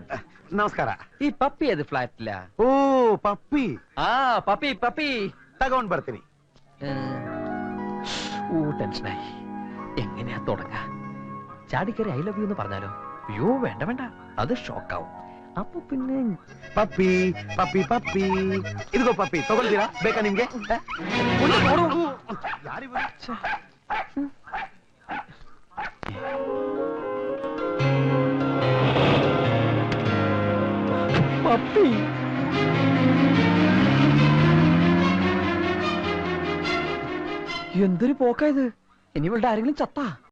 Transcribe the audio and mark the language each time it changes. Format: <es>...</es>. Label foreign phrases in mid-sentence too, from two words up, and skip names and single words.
<kn>ನಮಸ್ಕಾರ.</kn> <ml>ഈ പപ്പി ഏത് ഫ്ലാറ്റില?</ml> <kn>ಓ ಪಪ್ಪಿ,</kn> <ml>ആ പപ്പി പപ്പി.</ml> <kn>ತಗೊಂಡ್ ಬರ್ತೀನಿ.</kn> <ml>ടെൻഷനായി. എങ്ങനെയാ തുടങ്ങാ? ചാടിക്കറി</ml> <en>I love you</en> <ml>എന്ന് പറഞ്ഞാലോ? അയ്യോ വേണ്ട വേണ്ട, അത് ഷോക്കാവും. അപ്പൊ പിന്നെ</ml> <kn>ಪಪ್ಪಿ ಪಪ್ಪಿ ಪಪ್ಪಿ, ಇದಿಗೋ ಪಪ್ಪಿ, ತಗೊಳ್ತೀರಾ? ಬೇಕಾ ನಿಮ್ಗೆ? ಯಾರಿವ್ರು?</kn> <ml>പപ്പി എന്തൊരു പോക്കായത്. ഇനി ഇവളുടെ ആരെങ്കിലും ചത്താ?</ml>